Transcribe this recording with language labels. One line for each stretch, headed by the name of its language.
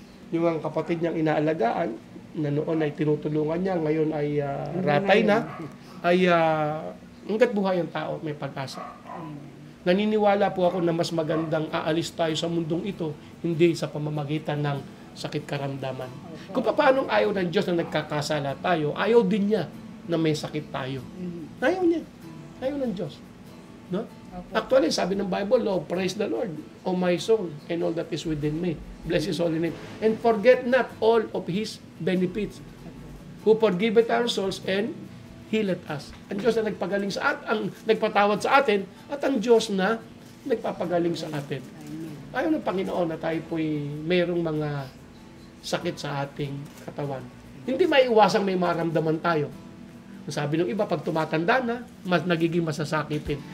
Filipino: Yung ang kapatid niyang inaalagaan, na noon ay tinutulungan niya, ngayon ay ratay na, ay hanggat buhay ang tao, may pag-asa. Naniniwala po ako na mas magandang aalis tayo sa mundong ito, hindi sa pamamagitan ng sakit karamdaman. Kung paano ayaw ng Diyos na nagkakasala tayo, ayaw din niya na may sakit tayo. Ayaw niya. Ayaw ng Diyos. No?
English: Actually,
Filipino: sabi ng
English: Bible, praise the Lord, O my soul, and all that is within me. Bless His holy name. And forget not all of His benefits, who forgiveth our souls and healeth us.
Filipino: Ang Diyos na nagpagaling sa atin, ang nagpatawad sa atin, at ang Diyos na nagpapagaling sa atin. Ayaw ng Panginoon na tayo po'y mayroong mga sakit sa ating katawan. Hindi maiiwasang may maramdaman tayo. Sabi ng iba, pag tumatanda na, nagiging masasakitin.